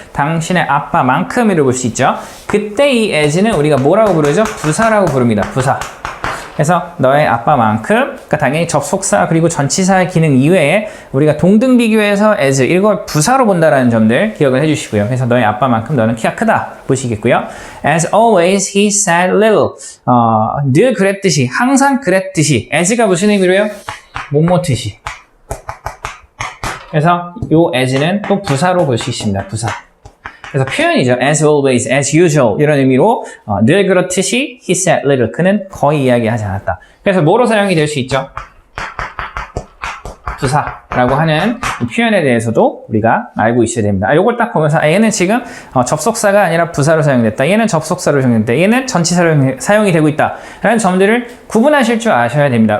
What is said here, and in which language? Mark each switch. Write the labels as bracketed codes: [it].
[ko] 당신의 아빠만큼이라고 볼 수 있죠. 그때 이 as는 우리가 뭐라고 부르죠? 부사라고 부릅니다. 부사. 그래서 너의 아빠만큼, 그러니까 당연히 접속사 그리고 전치사의 기능 이외에 우리가 동등 비교해서 as 이걸 부사로 본다라는 점들 기억을 해주시고요. 그래서 너의 아빠만큼 너는 키가 크다 보시겠고요. [en] As always, he said little. [ko] 늘 그랬듯이, 항상 그랬듯이. as가 무슨 의미로요? 뭐뭐듯이. 그래서 요 as는 또 부사로 볼 수 있습니다. 부사. 그래서 표현이죠. [en] As always, as usual [ko] 이런 의미로 늘 그렇듯이 [en] he said little. [ko] 그는 거의 이야기하지 않았다. 그래서 뭐로 사용이 될 수 있죠? 부사라고 하는 이 표현에 대해서도 우리가 알고 있어야 됩니다. 요걸 딱 보면서 얘는 지금 접속사가 아니라 부사로 사용됐다. 얘는 접속사로 사용됐다. 얘는 전치사로 사용이 되고 있다. 라는 점들을 구분하실 줄 아셔야 됩니다.